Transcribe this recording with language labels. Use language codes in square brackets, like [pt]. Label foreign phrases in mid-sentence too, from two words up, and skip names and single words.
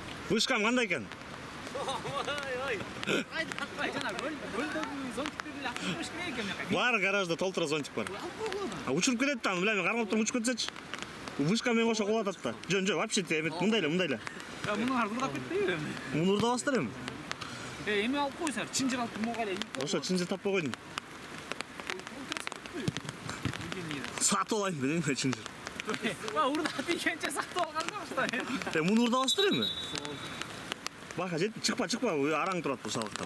[ky] Вышкам кандай экен? Ой. Кайда такпай жана көлдөгү зонтиктерди акча керек экен мына. Бар гаражда толтура зонтик бар. Учуруп кетет да, билем, кармап туруп учуп кетсечи. Вышка менен кошо кулап атат да. Жөн, вообще эмет мындай эле. Ya bunu ardılap кетпейби эми? Муну урдабастыр эми. Эми алып койсуңар, чынжыр алып могу эле. Ошо чынжыр таппай койдум. Сатып алайын дедим мен чынжыр. Урда дегенче сатып алган да. Муну урдабастыр эми. Бака жет, чыкпа, араң турат бул сабактап.